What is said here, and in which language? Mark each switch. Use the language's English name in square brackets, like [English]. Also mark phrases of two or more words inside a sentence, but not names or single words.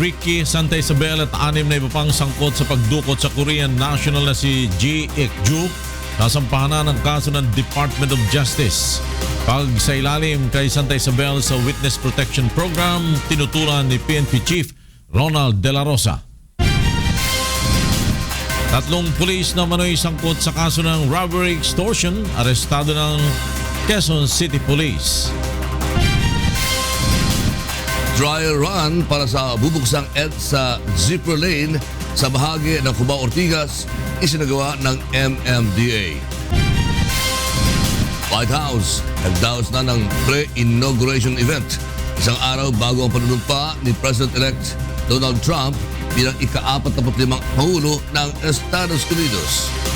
[Filipino] Ricky Santa Isabel at 6 na iba pang sangkot sa pagdukot sa [English] Korean national [Filipino] na si Ji Ik-ju nasampahan na ng kaso ng Department of Justice. Pag sa ilalim kay Santa Isabel sa Witness Protection Program, tinutulan ni PNP Chief Ronald De La Rosa. 3 pulis na manoy sangkot sa kaso ng [English] robbery extortion, [Filipino] arestado ng Quezon City Police. Dry run para sa bubuksang EDSA [English] zipper lane [Filipino] sa bahagi ng Cubao Ortigas isinagawa ng MMDA. White House nagdaos na ng [English] pre-inauguration event [Filipino] isang araw bago ang panunumpa ni President-elect Donald Trump bilang ika-45 Pangulo ng Estados Unidos.